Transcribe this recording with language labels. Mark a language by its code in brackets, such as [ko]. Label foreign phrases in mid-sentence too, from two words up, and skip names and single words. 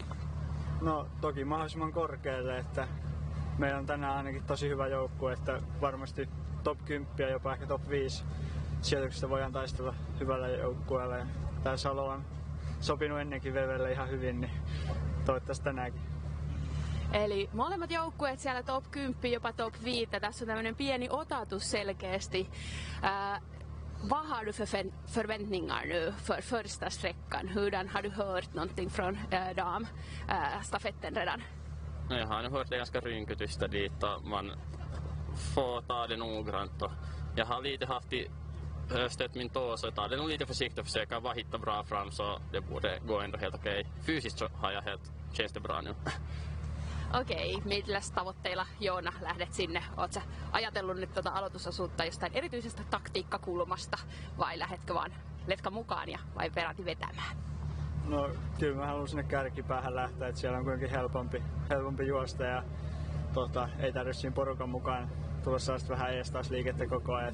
[fi] No toki mahdollisimman korkealle, että meillä on tänään ainakin tosi hyvä joukkue, että varmasti top 10 ja jopa ehkä top 5 sijoituksesta voidaan taistella hyvällä joukkueella. Tää Salo on sopinut ennenkin VVlle ihan hyvin, niin toivottavasti tänäänkin. Eli molemmat joukkueet siellä top 10, jopa top 5. Tässä on tämmöinen pieni otatus selkeästi. [sv] Vad har du för förväntningar nu för första sträckan? Hurdan har du hört någonting från damstafetten redan? No, jag har nu hört det ganska rynkytystä dit och man får ta det noggrant. Och jag har lite haft stött min tå, så jag tar det nog lite försiktigt och försöker bara hitta bra fram, så det borde gå ändå helt okej. Fysiskt så har jag känns det bra nu. [fi] Okei, milläs tavoitteilla Joona lähdet sinne? Oot sä ajatellut nyt aloitusosuutta jostain erityisestä taktiikkakulmasta vai lähdetkö vaan letkan mukaan vai peräti vetämään? No kyllä mä haluan sinne kärkipäähän lähteä, että siellä on kuitenkin helpompi juosta ja ei tarvitse siinä porukan mukaan tulla sellaista vähän eestaas liikettä koko ajan.